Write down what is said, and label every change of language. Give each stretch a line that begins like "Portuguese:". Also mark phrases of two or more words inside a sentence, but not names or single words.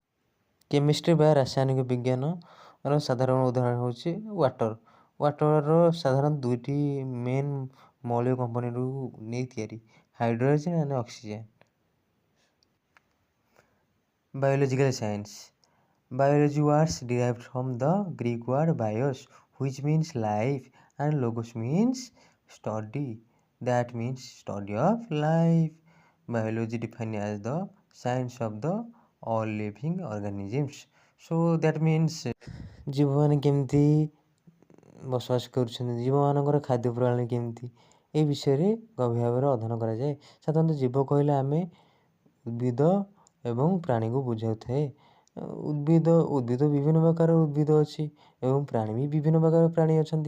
Odia: କେମିଷ୍ଟ୍ରି ବା ରାସାୟନିକ ବିଜ୍ଞାନର ସାଧାରଣ ଉଦାହରଣ ହେଉଛି ୱାଟର। ୱାଟରର ସାଧାରଣତଃ ଦୁଇଟି ମେନ୍ ମୌଳିକ କମ୍ପୋନେଣ୍ଟରୁ ନେଇ ତିଆରି,
English: hydrogen and oxygen. Biological science. Biology words derived from the Greek word bios which means life and logos means study। that means study of life. Biology defined as the science of the all living organisms. So that means
Odia: ଜୀବମାନେ କେମିତି ବସବାସ କରୁଛନ୍ତି, ଜୀବମାନଙ୍କର ଖାଦ୍ୟ ପ୍ରଣାଳୀ କେମିତି, ଏ ବିଷୟରେ ଗଭୀର ଭାବରେ ଅଧ୍ୟୟନ କରାଯାଏ। ସାଧାରଣତଃ ଜୀବ କହିଲେ ଆମେ ଉଦ୍ଭିଦ ଏବଂ ପ୍ରାଣୀକୁ ବୁଝାଉଥାଏ। ଉଦ୍ଭିଦ ବିଭିନ୍ନ ପ୍ରକାର ଉଦ୍ଭିଦ ଅଛି ଏବଂ ପ୍ରାଣୀ ବି ବିଭିନ୍ନ ପ୍ରକାର ପ୍ରାଣୀ ଅଛନ୍ତି।